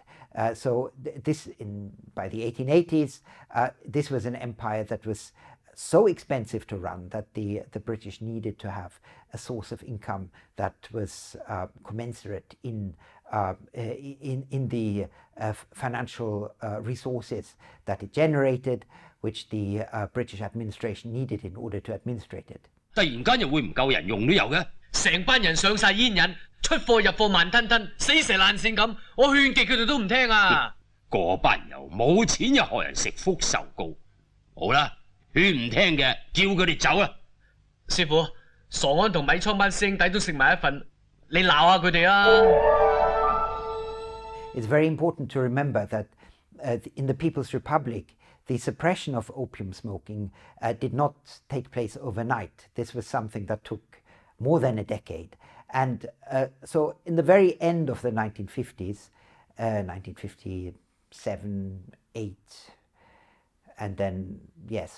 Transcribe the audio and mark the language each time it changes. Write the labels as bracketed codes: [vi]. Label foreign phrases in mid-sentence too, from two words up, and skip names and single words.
[en] So by the 1880s, this was an empire that was so expensive to run that the British needed to have a source of income that was commensurate in the financial resources that it generated, which the British administration needed in order to administrate it. [yue] 突然間又會唔夠人用都有嘅，成班人上晒煙癮，出貨入貨慢吞吞，死蛇爛鱔咁，我勸極佢哋都唔聽啊！嗰班人又冇錢又學人食福壽糕，好啦，勸唔聽嘅叫佢哋走啊！師傅，傻安同米倉班師兄弟都食埋一份，你鬧下佢哋啊！ [en] It's very important to remember that in the People's Republic, the suppression of opium smoking did not take place overnight. This was something that took more than a decade. And so in the very end of the 1950s, 1957, 8, and then, yes,